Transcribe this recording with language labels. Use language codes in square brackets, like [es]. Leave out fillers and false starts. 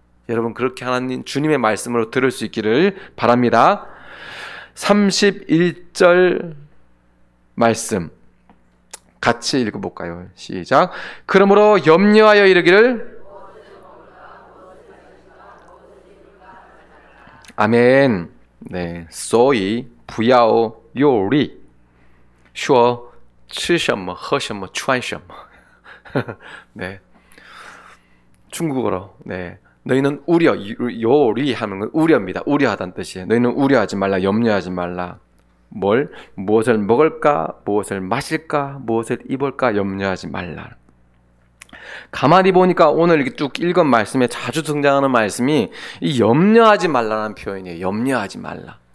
[ko] 여러분, 그렇게 하나님 주님의 말씀으로 들을 수 있기를 바랍니다. 31절 말씀 같이 읽어볼까요? 시작. 그러므로 염려하여 이르기를 아멘. [zh] 네, 所以不要忧虑，说吃什么喝什么穿什么。 [ko] 네, 중국어로. 네, 너희는 우려, 요리하는 건 우려입니다. 우려하다는 뜻이에요. 너희는 우려하지 말라, 염려하지 말라. 무엇을 먹을까, 무엇을 마실까, 무엇을 입을까 염려하지 말라. 가만히 보니까 오늘 이렇게 쭉 읽은 말씀에 자주 등장하는 말씀이 이 염려하지 말라는 표현이에요. 염려하지 말라.